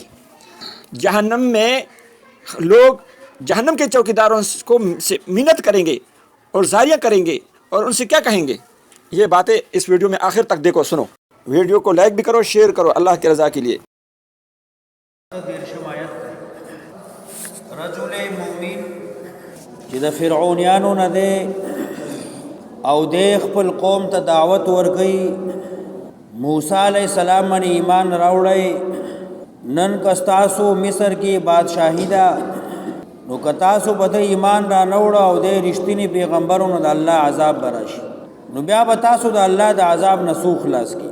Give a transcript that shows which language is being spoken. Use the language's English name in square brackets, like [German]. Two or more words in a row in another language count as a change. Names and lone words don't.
[Urdu] جہنم میں لوگ جہنم کے چوکیداروں کو سے منت کریں گے اور زاریاں کریں گے اور ان سے کیا کہیں گے. یہ باتیں اس ویڈیو میں آخر تک دیکھو، سنو۔ ویڈیو کو لائک بھی کرو، شیئر کرو اللہ کی رضا کے لیے. [Arabic] رجل مؤمن [Pashto] چې د فرعونیانو نه دی او د خپل قوم ته دعوت ورکړي، موسی [Arabic] علیہ السلام [Pashto] باندې ایمان راوړی، نن کستاسو مصر کې بادشاہی ده، نو کتاسو به ایمان را نوړه او د رښتینی پیغمبرونو د الله عذاب براشي، نو بیا به تاسو د الله د عذاب نه سو خلاص کی.